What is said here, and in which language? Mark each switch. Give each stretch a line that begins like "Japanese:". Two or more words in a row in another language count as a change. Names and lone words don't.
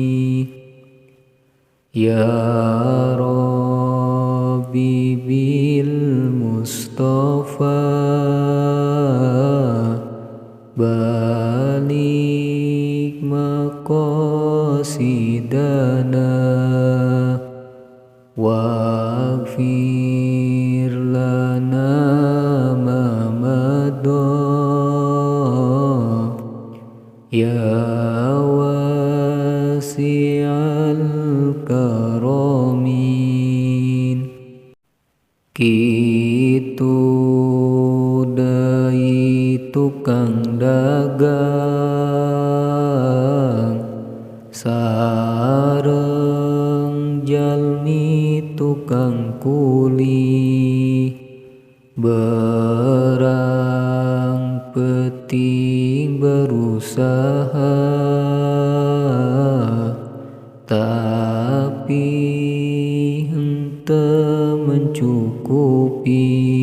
Arabic: يا ربي بالمصطفى بلغ مقاصدنا واغفر لنا ما مضى يا واسع الكرم.
Sundanese: Kitu dai tukang dagang sareng jalmi tukang kuli berang penting berusaha tapi henteu mencukupi.